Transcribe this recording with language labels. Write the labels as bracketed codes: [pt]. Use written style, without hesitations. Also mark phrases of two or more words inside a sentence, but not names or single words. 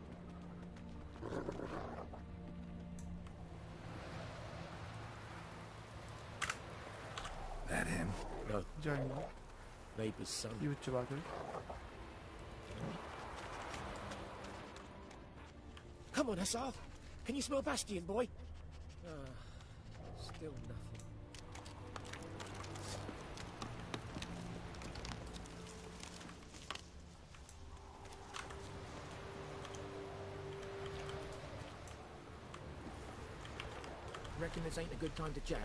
[en] That him? No. [ko] 이제 아닌가? [en] Neighbour's son. [ko] 이웃집 아들. [en] Come on, Hussar. Can you smell Bastion, boy? Still nothing. Reckon this ain't a good time to chat.